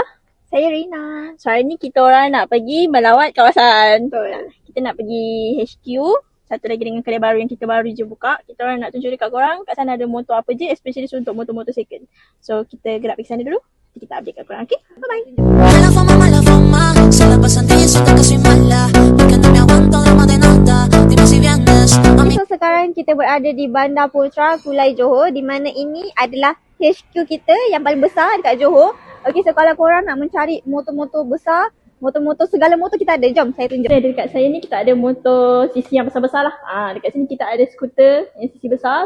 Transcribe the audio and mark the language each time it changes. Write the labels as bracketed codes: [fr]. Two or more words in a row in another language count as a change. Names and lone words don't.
[ms] Saya Rina. So hari ni kita orang nak pergi melawat kawasan. Betul. Kita nak pergi HQ. Satu lagi dengan kedai baru yang kita baru je buka. Kita orang nak tunjuk dekat korang kat sana ada motor apa je, especially untuk motor-motor second. So kita gerak pergi sana dulu. Nanti kita update kat korang. [en] Okay, bye-bye. [es] Mala fama, se la pasan diciendo que soy mala, porque no me aguanto drama de nada, dime si vienes, mami. [ms] So sekarang kita berada di Bandar Putra, Kulai Johor, di mana ini adalah HQ kita yang paling besar dekat Johor. Okey, so kalau korang nak mencari motor-motor besar, motor-motor segala motor kita ada. Jom saya tunjuk. Dekat saya ni kita ada motor CC yang besar-besar lah. Dekat sini kita ada skuter yang CC besar.